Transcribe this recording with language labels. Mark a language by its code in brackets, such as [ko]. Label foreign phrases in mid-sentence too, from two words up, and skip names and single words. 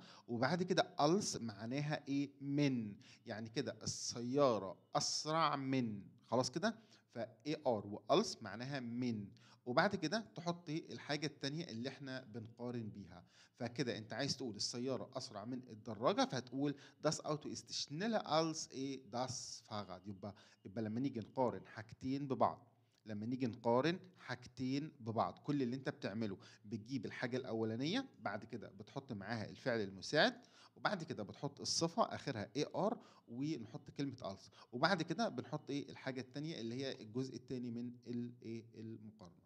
[ar] وبعد كده ألس معناها ايه؟ من. يعني كده السيارة أسرع من. خلاص كده. فاي ار والس معناها من. وبعد كده تحط الحاجة التانية اللي احنا بنقارن بيها. فكده انت عايز تقول السيارة أسرع من الدراجة، فهتقول [de] das Auto ist schneller als das Fahrrad. [ar] يبقى لما نيجي نقارن حاجتين ببعض، كل اللي انت بتعمله بتجيب الحاجة الأولانية، بعد كده بتحط معاها الفعل المساعد، وبعد كده بتحط الصفة آخرها اي ار، ونحط كلمة else، وبعد كده بنحط الحاجة التانية اللي هي الجزء التاني من المقارنة.